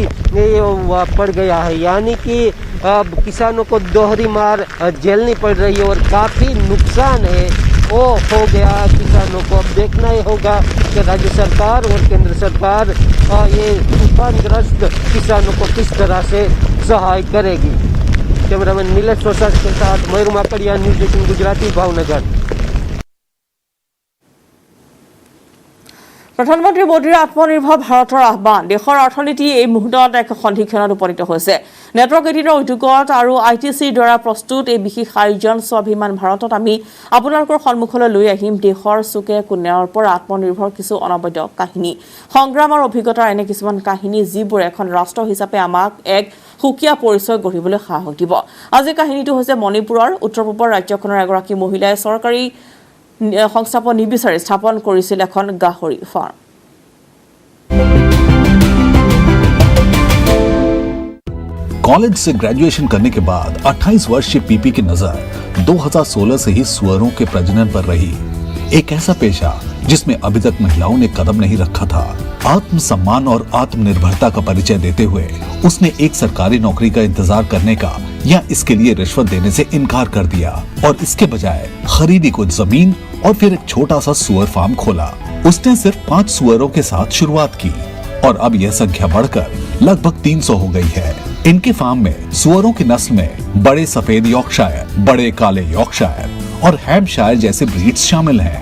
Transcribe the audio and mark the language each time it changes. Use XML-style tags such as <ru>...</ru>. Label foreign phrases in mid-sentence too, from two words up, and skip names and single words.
<hi>पड़ गया है यानी कि किसानों को दोहरी मार झेलनी पड़ रही है और काफ़ी नुकसान है वो हो गया किसानों को अब देखना ही होगा कि राज्य सरकार और केंद्र सरकार ये तूफानग्रस्त किसानों को किस तरह से सहाय करेगी कैमरामैन नीलेश सोसा के साथ मयूर माकड़िया न्यूज़ 18 गुजराती भावनगर</hi> <as>প্ৰধানমন্ত্ৰী মোদীৰ আত্মনিৰ্ভৰ ভাৰতৰ আহ্বান দেশৰ অৰ্থনীতি এই মুহূৰ্তত এক সন্ধিক্ষণত উপনীত হৈছে নেটৱৰ্ক 18ৰ উদ্যোগত আৰু আইটিচিৰ দ্বাৰা প্ৰস্তুত এই বিশেষ আয়োজন স্বাভিমান ভাৰতত আমি আপোনালোকৰ সন্মুখলৈ লৈ আহিম দেশৰ চুকে কোণৰ পৰা আত্মনিৰ্ভৰ কিছু অনবদ্য কাহিনী সংগ্ৰামৰ অভিজ্ঞতাৰ এনে কিছুমান কাহিনী যিবোৰ এখন ৰাষ্ট্ৰ হিচাপে আমাক এক সুকীয়া পৰিচয় গঢ়িবলৈ সাহস দিব আজি কাহিনীটো হৈছে মণিপুৰৰ উত্তৰ পূবৰ ৰাজ্যখনৰ এগৰাকী মহিলাই চৰকাৰী সংস্থাপন নিবিচাৰি স্থাপন কৰিছিল এখন গাহৰি ফাৰ্ম</as> <hi>कॉलेज से ग्रेजुएशन करने के बाद 28 वर्षीय पीपी की नजर 2016 से ही सुअरों के प्रजनन पर रही एक ऐसा पेशा जिसमें अभी तक महिलाओं ने कदम नहीं रखा था आत्मसम्मान और आत्मनिर्भरता का परिचय देते हुए उसने एक सरकारी नौकरी का इंतजार करने का या इसके लिए रिश्वत देने से इनकार कर दिया और इसके बजाय खरीदी कुछ जमीन और फिर एक छोटा सा सुअर फार्म खोला उसने सिर्फ 5 सुअरों के साथ शुरुआत की और अब यह संख्या बढ़कर लगभग 300 हो गई है इनके फार्म में सुअरों की नस्ल में बड़े सफेद यॉर्कशायर, बड़े काले यॉर्कशायर और हैम्पशायर जैसे ब्रीड्स शामिल हैं।</hi>